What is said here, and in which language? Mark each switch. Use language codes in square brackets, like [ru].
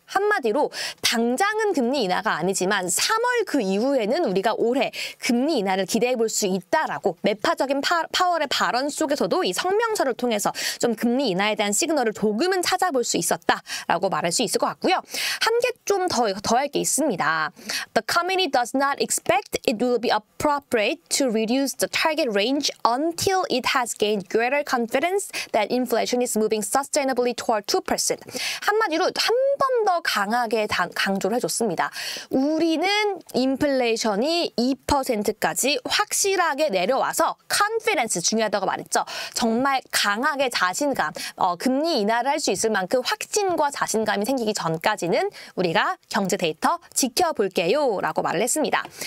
[ko] 한마디로 당장은 금리 인하가 아니지만 3월 그 이후에는 우리가 올해 금리 인하를 기대해 볼 수 있다라고 매파적인 파월의 발언 속에서도 이 성명서를 통해서 좀 금리 인하에 대한 시그널을 조금은 찾아볼 수 있었다라고 말할 수 있을 것 같고요. 한 개 좀 더 할 게 있습니다. [en] The committee does not expect it will be appropriate to reduce the target range until it has gained greater confidence that inflation is moving sustainably toward 2%. [ko] 한마디로 한 번 더 강하게 강조를 해줬습니다. 우리는 인플레이션이 2%까지 확실하게 내려와서 confidence 중요하다고 말했죠. 정말 강하게 자신감, 금리 인하를 할 수 있을 만큼 확신과 자신감이 생기기 전까지는 우리가 경제 데이터 지켜볼게요 라고 말을 했습니다.